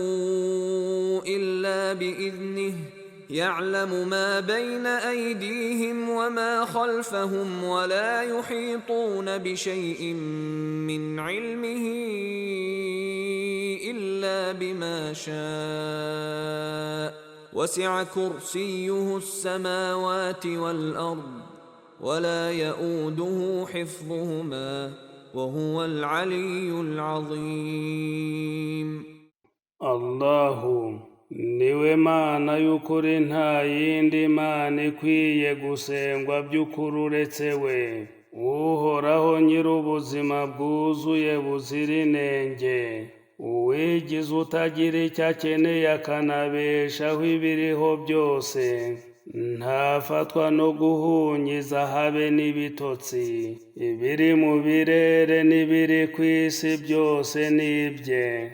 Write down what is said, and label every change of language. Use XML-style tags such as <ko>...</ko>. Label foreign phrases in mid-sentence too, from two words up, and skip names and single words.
<ar>إلا بإذنه يعلم ما بين أيديهم وما خلفهم ولا يحيطون بشيء من علمه إلا بما شاء وسع كرسيه السماوات والأرض ولا يؤوده حفظهما وهو العلي العظيم.</ar> <rw>الله niwe mana y'ukuri nta yindi mana ikwiye gusengwa by'ukuri uretse we, uhoraho nyir'ubuzima bwuzuye buzira inenge, uwigize utagira icyo akeneye akanabeshaho ibiriho byose, ntafatwa no guhunyiza habe n'ibitotsi, ibiri mu birere n'ibiri ku isi byose ni ibye.</rw>